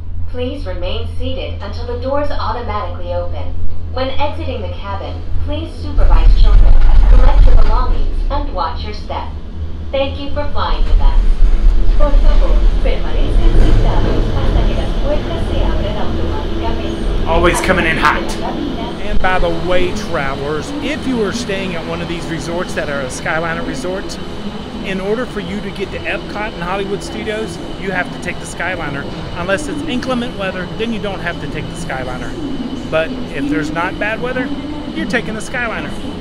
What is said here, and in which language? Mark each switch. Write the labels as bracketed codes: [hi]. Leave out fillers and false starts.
[en] Please remain seated until the doors automatically open. When exiting the cabin, please supervise children, collect your belongings, and watch your step. Thank you for flying with us. [es] Por favor, permanezcan sentados hasta que las puertas se abren automáticamente. [en] Always coming in hot. And by the way, travelers, if you are staying at one of these resorts that are a Skyliner resorts, in order for you to get to Epcot and Hollywood Studios, you have to take the Skyliner. Unless it's inclement weather, then you don't have to take the Skyliner. But if there's not bad weather, you're taking the Skyliner.